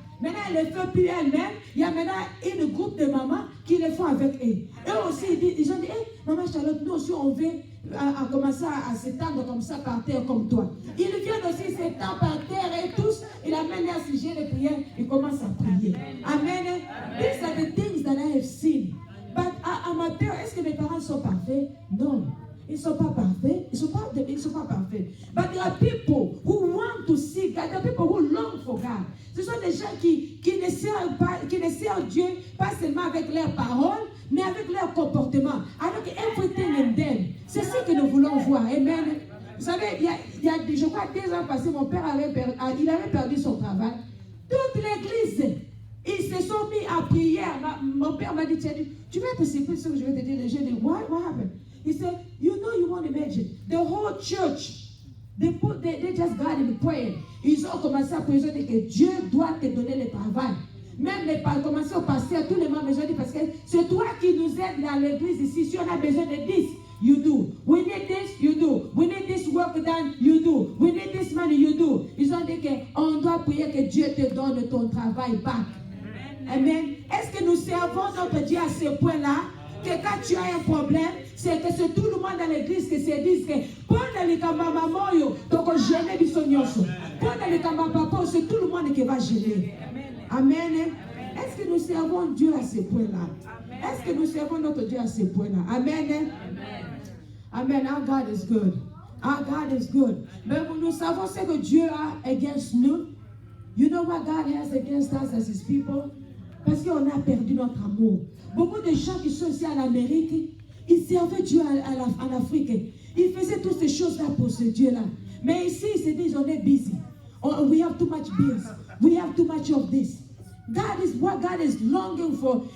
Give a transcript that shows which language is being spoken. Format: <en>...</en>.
<fr>Maintenant, elle ne le fait plus elle-même. Il y a maintenant un groupe de mamans qui le font avec eux. Eux aussi, ils ont dit, hey, maman Charlotte, nous aussi, on veut commencer à s'étendre comme ça par terre comme toi. Ils viennent aussi s'étendre par terre et tous, ils amènent un sujet de prière, ils commencent à prier. Amen.</fr> <en>These are the things that I have seen.</en> <fr>But à ma peur, est-ce que mes parents sont parfaits? Non. Ils ne sont pas parfaits. Ils ne sont pas parfaits.</fr> <en>But there are people who want to see God. There are people who long for God.</en> <fr>Ce sont des gens qui ne servent Dieu pas seulement avec leurs paroles, mais avec leur comportement.</fr> <en>Avec everything in them.</en> <fr>C'est ce que nous voulons voir. Amen. Vous savez, il y a je crois 2 ans passés, mon père avait perdu son travail. Toute l'église, ils se sont mis à prier. Mon père m'a dit, tu vas te surprendre ce que je vais te dire. J'ai dit,</fr> <en>what happened? He said, you know, you won't imagine. The whole church, they just got in prayer.</en> <fr>Ils ont commencé à prier, ils ont dit que Dieu doit te donner le travail. Même les commencé au pasteur, tous les membres, ils ont dit, parce que c'est toi qui nous aides dans l'église ici. Si on a besoin de 10,</fr> <en>you do. We need this, you do. We need this work done, you do. We need this money, you do.</en> <fr>Ils ont dit qu'on doit prier que Dieu te donne ton travail back. Amen. Est-ce que nous servons notre Dieu à ce point-là? Que quand tu as un problème, c'est que c'est tout le monde dans l'église qui se dit que pendant les camarades maman, donc on gêne du sonioso. Pendant les camarades papa, c'est tout le monde qui va gêner. Amen. Est-ce que nous servons Dieu à ce point-là? Est-ce que nous servons notre Dieu à ce point-là?</fr> <en>Amen. Amen. Our God is good. Our God is good.</en> <fr>Mais nous savons ce que Dieu a against nous.</fr> <en>You know what God has against us as His people?</en> <fr>Parce qu'on a perdu notre amour. Beaucoup de gens qui sont ici en Amérique, ils servaient Dieu en Afrique. Ils faisaient toutes ces choses-là pour ce Dieu-là. Mais ici, ils se disent, on est busy.</fr> <en>We have too much bills. We have too much of this. What God is longing for.</en>